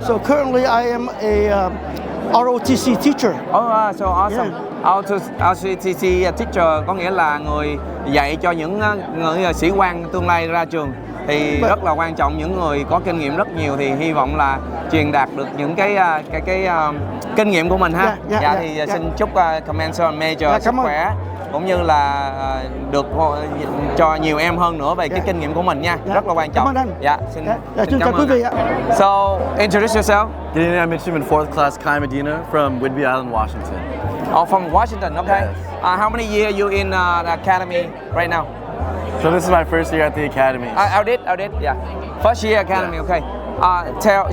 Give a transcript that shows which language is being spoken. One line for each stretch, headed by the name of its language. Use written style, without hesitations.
English: So currently I am a ROTC teacher. Oh, so awesome.
Vietnamese: ROTC teacher có nghĩa là người dạy cho những người sĩ quan tương lai ra trường. Thì rất là quan trọng, những người có kinh nghiệm rất nhiều thì hy vọng là truyền đạt được những cái kinh nghiệm của mình ha. Thì xin chúc Command Sergeant Major sức khỏe cũng như là được cho nhiều em hơn nữa về cái kinh nghiệm của mình nha. Rất là quan trọng. Cảm ơn anh. Xin cảm ơn quý vị ạ.
English: So, introduce yourself. Good evening, I'm Midshipman 4th Class Kai Medina from Whidbey Island, Washington. Oh, from Washington. Okay. Yes. How many years you in the academy right now? So this is my first year at the academy. I did. Yeah. First year academy. Yeah. Okay.